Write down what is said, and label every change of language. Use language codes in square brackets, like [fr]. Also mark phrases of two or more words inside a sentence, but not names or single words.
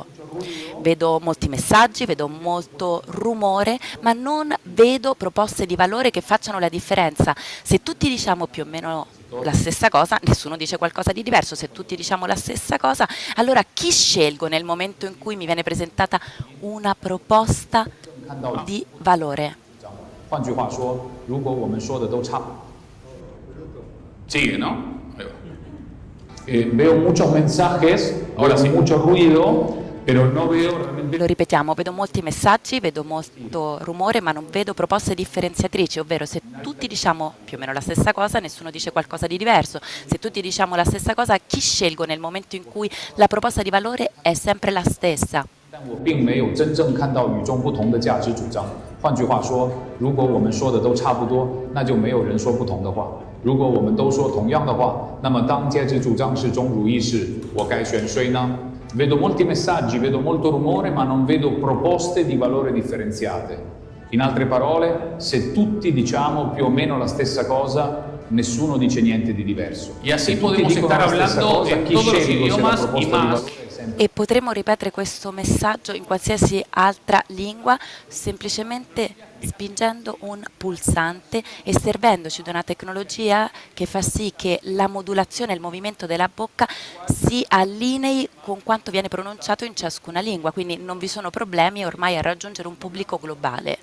[it] Vedo molti messaggi, vedo molto rumore, ma non vedo proposte di valore che facciano la differenza. Se tutti diciamo più o meno la stessa cosa, nessuno dice qualcosa di diverso. Se tutti diciamo la stessa cosa, allora chi scelgo nel momento in cui mi viene presentata una proposta di valore? [zh] 换句话说，如果我们说的都差， [es] Sigue, ¿no? Ahí va. veo muchos mensajes, Ahora veo sí. mucho ruido, pero no veo realmente. [it] Lo ripetiamo, vedo molti messaggi, vedo molto rumore, ma non vedo proposte differenziatrici, ovvero se tutti diciamo più o meno la stessa cosa, nessuno dice qualcosa di diverso. Se tutti diciamo la stessa cosa, chi scelgo nel momento in cui la proposta di valore è sempre la stessa? [zh] 但我并没有真正看到与众不同的价值主张。换句话说，如果我们说的都差不多，那就没有人说不同的话。如果我们都说同样的话，那么当价值主张是忠如一事，我该选谁呢？ [it] Vedo molti messaggi, vedo molto rumore, ma non vedo proposte di valore differenziate. In altre parole, se tutti diciamo più o meno la stessa cosa, nessuno dice niente di diverso. [es] Y así [it] Se tutti [es] podemos [it] dicono [es] estar [it] la stessa [es] hablando [it] cosa, [es] en [it] chi [es] todos los [it] scelgo se la [es] idiomas y [it] proposta di [es] más. [it] valore è sempre E potremo ripetere questo messaggio in qualsiasi altra lingua semplicemente spingendo un pulsante e servendoci di una tecnologia che fa sì che la modulazione e il movimento della bocca si allinei con quanto viene pronunciato in ciascuna lingua, quindi non vi sono problemi ormai a raggiungere un pubblico globale.